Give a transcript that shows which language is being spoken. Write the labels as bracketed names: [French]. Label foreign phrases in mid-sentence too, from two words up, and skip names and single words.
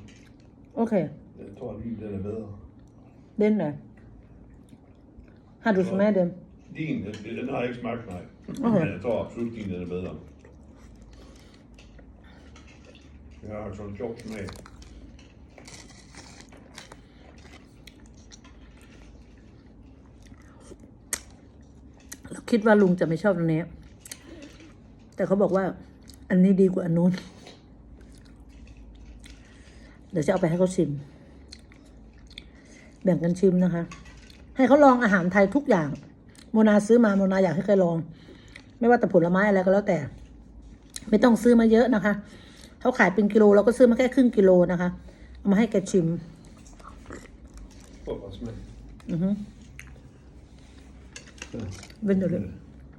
[Thai] โอเค [Danish] Jeg tror lige, den er bedre. Den der. Har du smagt dem? Din, den har jeg ikke smagt, nej. Okay. Men jeg tror absolut, din den er bedre. Jeg har sådan en sjov smag. [Thai] คิดว่าลุงจะไม่ชอบตรงนี้ แต่เขาบอกว่า อันนี้ดีกว่าอันนู้น เดี๋ยวจะเอาไปให้เขาชิม แบ่งกันชิมนะคะ ให้เขาลองอาหารไทยทุกอย่าง โมนาซื้อมาโมนาอยากให้ใครลอง ไม่ว่าแต่ผลไม้อะไรก็แล้วแต่ ไม่ต้องซื้อมาเยอะนะคะเขาขายเป็นกิโลเราก็ซื้อมาแค่ครึ่งกิโลนะคะเอามาให้แกชิม [Danish] Prøv at smage. อือฮึ Ja. Vent lidt. Ja.